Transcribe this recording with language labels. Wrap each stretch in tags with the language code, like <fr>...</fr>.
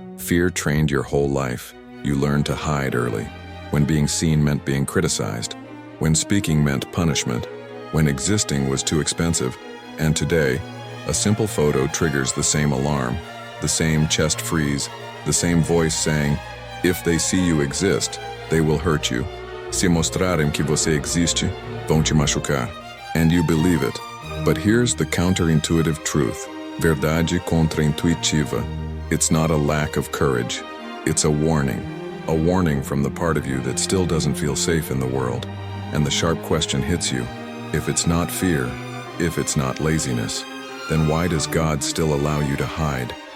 <en>Fear trained your whole life. You learned to hide early, when being seen meant being criticized, when speaking meant punishment, when existing was too expensive. And today, a simple photo triggers the same alarm, the same chest freeze, the same voice saying, "If they see you exist, they will hurt you.</en> <pt>Se mostrarem que você existe, vão te machucar."</pt> <en>And you believe it. But here's the counterintuitive truth.</en> <pt>Verdade contraintuitiva.</pt> <en>It's not a lack of courage. It's a warning. A warning from the part of you that still doesn't feel safe in the world. And the sharp question hits you. If it's not fear, if it's not laziness, then why does God still allow you to hide?</en>